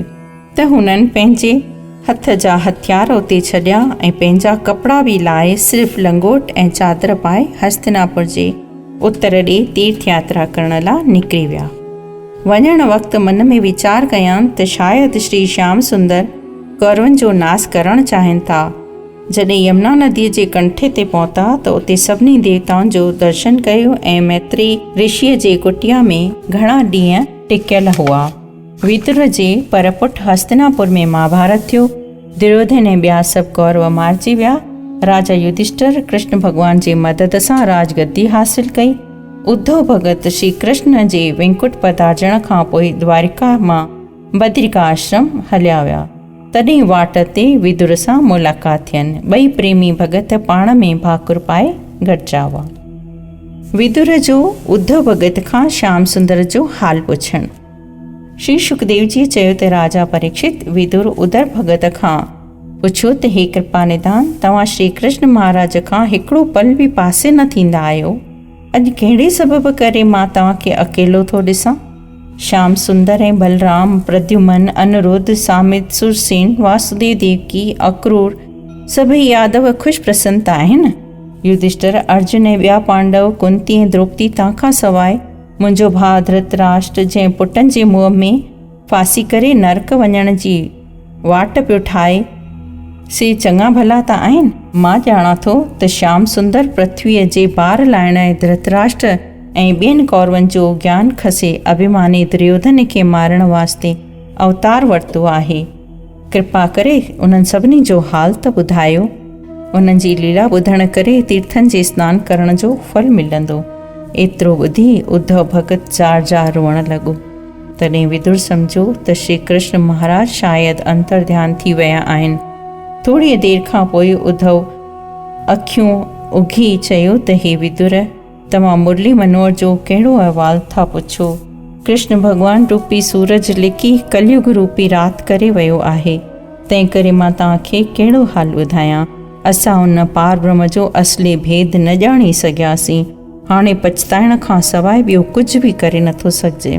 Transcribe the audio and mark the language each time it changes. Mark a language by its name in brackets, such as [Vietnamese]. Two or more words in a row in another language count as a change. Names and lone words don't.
[Sindhi] त हुननि पंहिंजे हथ जा हथियार उते छॾिया ऐं पंहिंजा कपिड़ा बि लाहे सिर्फ़ु लंगोट ऐं चादर पाए हस्तिनापुर जे उत्तर ॾे तीर्थ यात्रा करण लाइ निकिरी विया। वञण वक़्तु मन में वीचार कयां त शायदि श्री श्याम सुंदर कौरवनि जो नास करणु चाहिनि था। जॾहिं यमुना नदीअ जे कंठे ते पहुता त उते सभिनी देवताउनि जो दर्शन कयो ऐं मैत्री ऋषिअ जे कुटिया में घणा ॾींहं टिकियल हुआ। विदुर जे परपुट हस्तिनापुर में महाभारत थियो। दुर्योधन ऐं ॿिया सभु कौरव मारिजी विया। राजा युधिष्ठिर कृष्ण भॻवान जी मदद सां राजगद्दी हासिल कई। उद्धव भगत श्री कृष्ण जे वैकुंठ पधारण खां पोइ द्वारिका मां बद्रिका आश्रम हलिया विया। तॾहिं वाट ते विदुर सां मुलाक़ात थियनि। ॿई प्रेमी भगत पाण में भाकुर पाए गॾिजा हुआ। विदुर जो उद्धव भगत खां श्याम सुंदर जो हाल पुछणु। श्री सुखदेव जी चयो त राजा परीक्षित विदुर उद्धव भगत खां पुछियो त हे कृपा निधान, तव्हां श्री कृष्ण महाराज खां हिकिड़ो पल बि पासे न थींदा आहियो। अॼु कहिड़े सबबु करे मां तव्हांखे अकेलो थो ॾिसां? श्याम सुंदर ऐं बलराम, प्रद्युमन, अनिरुद्ध, सामित, सुरसेन, वासुदेव देवकी, अक्रूर सभई यादव ख़ुशि प्रसन्न आहिनि। युधिष्ठिर, अर्जुन ऐं ॿिया पांडव, कुंती ऐं द्रौपदी तव्हांखां सवाइ मुंहिंजो भाउ धृतराष्ट्र जंहिं पुटनि जे मुंहं में फासी करे नरक वञण जी वाट पियो ठाहे, से चङा भला त आहिनि। मां ॼाणा थो त श्याम सुंदर पृथ्वीअ जे भार लाहिण ऐं धृतराष्ट्र ऐं ॿियनि कौरवनि जो ज्ञान खसे अभिमानी दुर्योधन खे मारण वास्ते अवतार वरितो आहे। कृपा करे उन्हनि सभिनी जो हाल त ॿुधायो। उन्हनि जी लीला ॿुधण करे तीर्थनि जे सनानु करण जो फल मिलंदो। एतिरो ॿुधी उद्धव भगत जार जार रोअण लॻो। तॾहिं विदुर सम्झो त श्री कृष्ण महाराज शायदि अंतर्ध्यान थी विया आहिनि। थोरी देरि खां पोइ उद्धव अखियूं उघी चयो त हे विदुर, तव्हां मुरली मनोहर जो कहिड़ो अहवालु था पुछो? कृष्ण भॻवानु रूपी सूरज लिकी कलयुग रूपी राति करे वियो आहे। तंहिं करे मां तव्हांखे कहिड़ो हाल ॿुधायां। असां उन पार ब्रह्म जो असली भेद न ॼाणी सघियासीं। हाणे पछताइण खां सवाइ ॿियो कुझु बि करे नथो सघिजे।